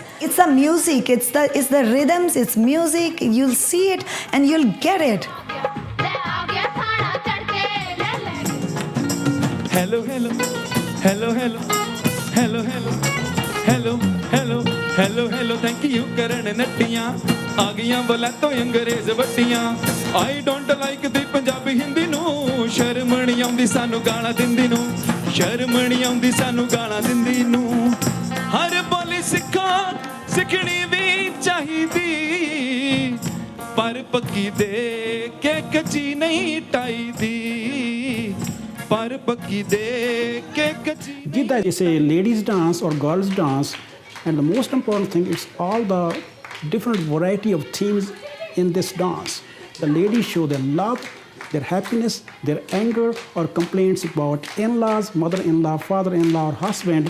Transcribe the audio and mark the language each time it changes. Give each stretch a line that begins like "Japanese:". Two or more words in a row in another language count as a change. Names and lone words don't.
English: It's the music, it's the rhythms, it's music. You'll see it and you'll get it. Hello, hello, hello, hello, hello, hello, hello, hello, hello, hello. Thank you,
Punjabi: Karan Nattiyan. ਆ ਗਈਆਂ ਬੋਲਾਂ ਤੋਂ ਅੰਗਰੇਜ਼ ਵੱਟੀਆਂ.
English: I don't like the
Punjabi: ਪੰਜਾਬੀ ਹਿੰਦੀ ਨੂੰ. ਸ਼ਰਮ ਨਹੀਂ ਆਉਂਦੀ ਸਾਨੂੰ ਗਾਲਾਂ ਦਿੰਦੀ ਨੂੰ. ਸ਼ਰਮ ਨਹੀਂ ਆਉਂਦੀ ਸਾਨੂੰ ਗਾਲਾਂ ਦਿੰਦੀ ਨੂੰ. ਹਰ ਬੋਲੀ ਸਿੱਖਣੀ ਵੀ ਚਾਹੀਦੀ. ਪਰ ਪੱਕੀ ਦੇ ਕੇ ਕੱਚੀ ਨਹੀਂ ਟਾਈਦੀ. ਪਰ ਪੱਕੀ ਦੇ ਕੇ ਕੱਚੀ.
English: Gidda is a ladies dance or girls dance, and the most important thing is all the different variety of themes in this dance. The ladies show their love, their happiness, their anger or complaints about in-laws, mother-in-law, father-in-law or husband.